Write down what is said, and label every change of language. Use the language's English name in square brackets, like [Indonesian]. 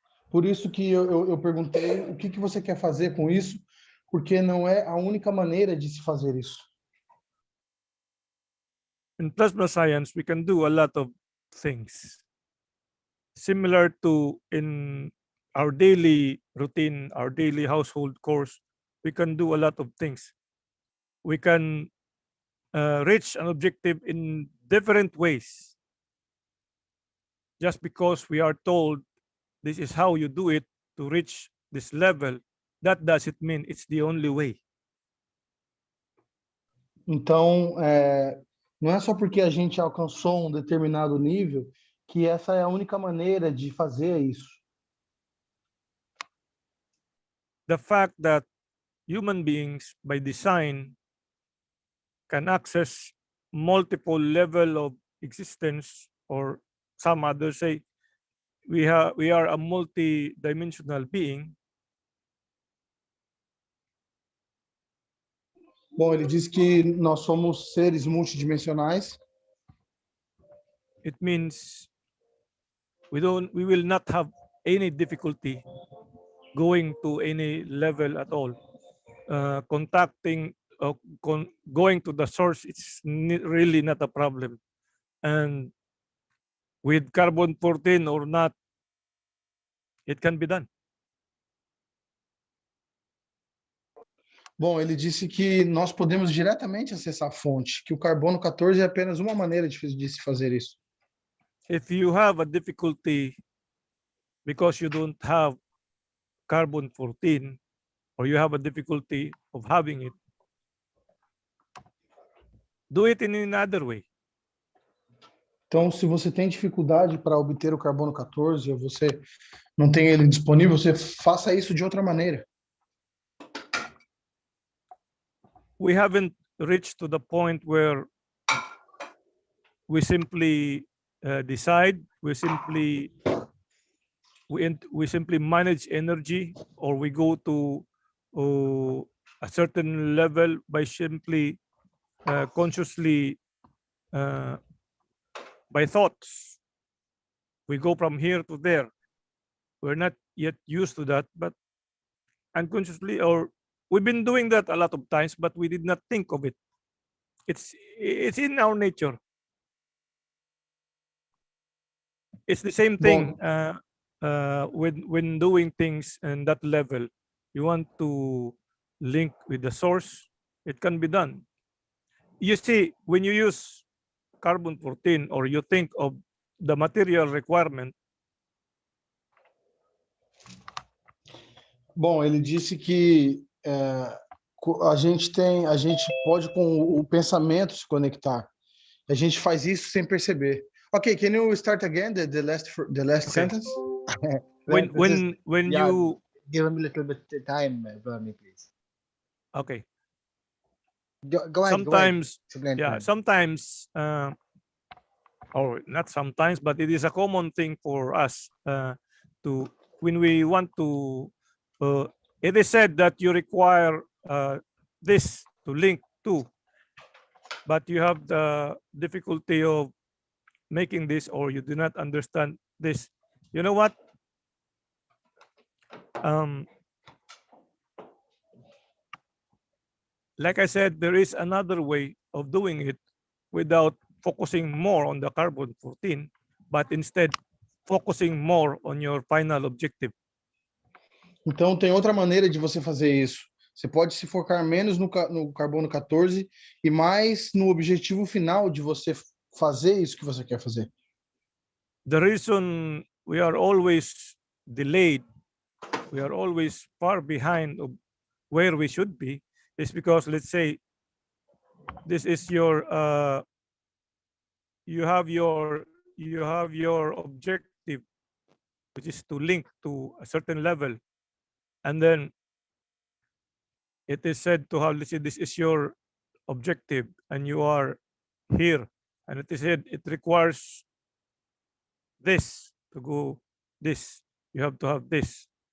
[Portuguese] Por isso que eu perguntei o que você quer fazer com isso, porque não é a única maneira de se fazer isso. [English] In plasma science, we can do a lot of things. Similar to in our daily routine, our daily household course, we can do a lot of things. We can reach an objective in different ways. Just because we are told this is how you do it to reach this level, that doesn't mean it's the only way. [Portuguese] Então, não é só porque a gente alcançou um determinado nível que essa é a única maneira de fazer isso. [English] The fact that human beings, by design, can access multiple level of existence, or some others say we are a multi-dimensional being. [Portuguese] Bom, ele diz que nós somos seres multidimensionais. [English] It means we will not have any difficulty going to any level at all. Contacting, going to the source, it's really not a problem. And with carbon 14 or not, it can be done. [Portuguese] Bom, ele disse que nós podemos diretamente acessar a fonte, que o carbono 14 é apenas uma maneira de se fazer isso. [English] If you have a difficulty because you don't have carbon 14, or you have a difficulty of having it, do it in another way. [Portuguese] Então, se você tem dificuldade para obter o carbono 14, ou você não tem ele disponível, você faça isso de outra maneira. [English] We haven't reached to the point where we simply decide, we simply manage energy, or we go to a certain level by simply consciously by thoughts. We go from here to there. We're not yet used to that, but unconsciously, or we've been doing that a lot of times, but we did not think of it. It's in our nature. It's the same thing when doing things in that level. You want to link with the source, it can be done. You see, when you use carbon-14 or you think of the material requirement. [Portuguese] Bom, ele disse que a gente pode com o pensamento se conectar. A gente faz isso sem perceber. [English] Okay, can you start again the last sentence? When yeah, you give him a little bit time, Bernie, please. Okay. Go ahead. Sometimes, go ahead. yeah, sometimes, or not sometimes, but it is a common thing for us to when we want to. It is said that you require this to link to, but you have the difficulty of making this, or you do not understand this. You know what? Like I said, there is another way of doing it without focusing more on the carbon-14, but instead focusing more on your final objective. [Portuguese] Então, tem outra maneira de você fazer isso. Você pode se focar menos no carbono 14 e mais no objetivo final de você fazer isso que você quer fazer. [English] The reason we are always delayed, we are always far behind of where we should be, is because, let's say, this is your you have your objective, which is to link to a certain level, and then it is said to have, let's say, this is your objective and you are here, and it is said it requires this to go this, you have to have this.